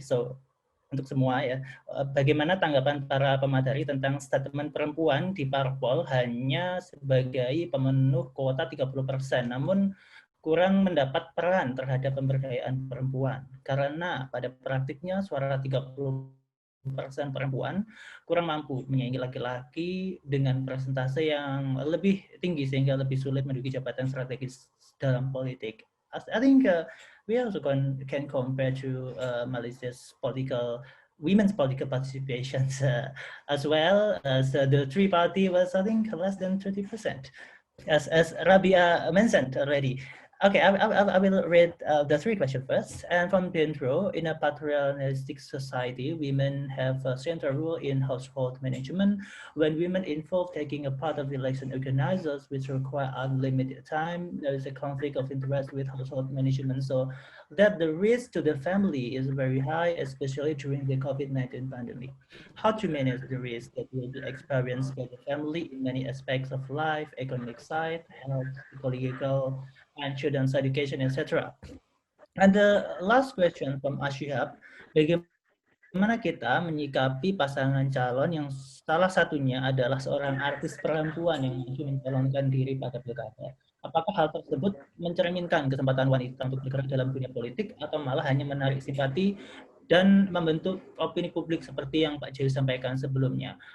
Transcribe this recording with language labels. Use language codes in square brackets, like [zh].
[id] So untuk semua ya, bagaimana tanggapan para pemateri tentang statement perempuan di parpol hanya sebagai pemenuh kuota 30%, namun kurang mendapat peran terhadap pemberdayaan perempuan karena pada praktiknya suara 30% perempuan kurang mampu menyaingi laki-laki dengan persentase yang lebih tinggi sehingga lebih sulit menduduki jabatan strategis dalam politik. [en] I think we also can compare to Malaysia's women's political participation as well as the three party was I think less than 30%, as Rabia mentioned already. Okay, I will read the three questions first. And from Dendro, in a patriarchalistic society, women have a central role in household management. When women involved taking a part of the election organizers, which require unlimited time, there is a conflict of interest with household management. So that the risk to the family is very high, especially during the COVID-19 pandemic. How to manage the risk that will be experienced by the family in many aspects of life, economic side, health, ecological, and children's education, etc. And the last question from Ashihab, [id] bagaimana kita menyikapi pasangan calon yang salah satunya adalah seorang artis perempuan yang maju mencalonkan diri pada pilkada? Apakah hal tersebut mencerminkan kesempatan wanita untuk bergerak dalam dunia politik atau malah hanya menarik simpati dan membentuk opini publik seperti yang Pak Jayu sampaikan sebelumnya?